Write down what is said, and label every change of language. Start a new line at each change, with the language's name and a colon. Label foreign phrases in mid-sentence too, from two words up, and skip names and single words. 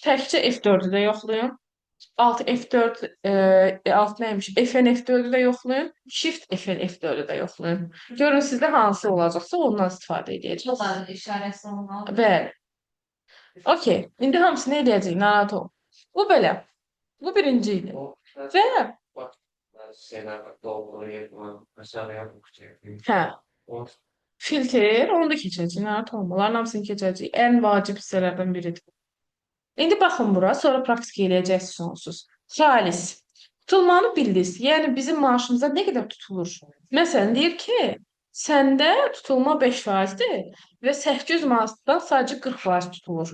Azerbaijani: Təkcə F4-ü də yoxlayın. Alt F4 alt neymiş? Fn F4'ü də yoxlayın. Shift Fn F4'ü də yoxlayın. Görün sizdə hansı olacaqsa ondan istifadə edəcəksiniz. Dolar işarəsi olmalı. Bəli. Okey. İndi hamısını eləyəcəyik. Narahat olma. Bu belə. Bu birinci idi. Və
Turkish: Şeyler bak doğru yapma. Mesela yapmak
Azerbaijani: hə, filtr onu da keçəcəyik. Narahat olma. Onların hamısını keçəcəyik. Ən vacib hissələrdən biridir. İndi baxın bura, sonra praktik eləyəcəksiniz sonsuz. Xalis. Tutulmanı bildiniz. Yəni bizim maaşımıza nə qədər tutulur? Məsələn, deyir ki, səndə tutulma 5%-dir və 800 manatdan sadəcə 40% tutulur.